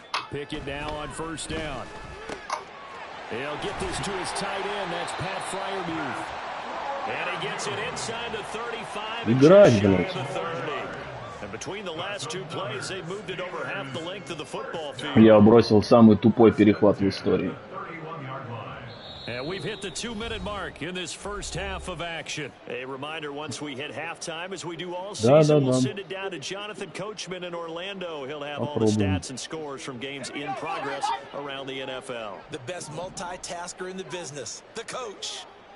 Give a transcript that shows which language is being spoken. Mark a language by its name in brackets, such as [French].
[English] Pickett now on first down. He'll get this to his tight end. That's Pat Fryermuth. And he gets it inside the 35. [Russian] Играть, блядь. [English] And between the last 2 plays, they moved it over half the length of the football field. [Russian] Я бросил самый тупой перехват в истории. [English] And we've hit the 2-minute mark in this first half of action. A reminder, once we hit halftime, as we do all season, we'll send it down to Jonathan Coachman in Orlando. He'll have all the stats and scores from games in progress around the NFL. The best multitasker in the business, the coach.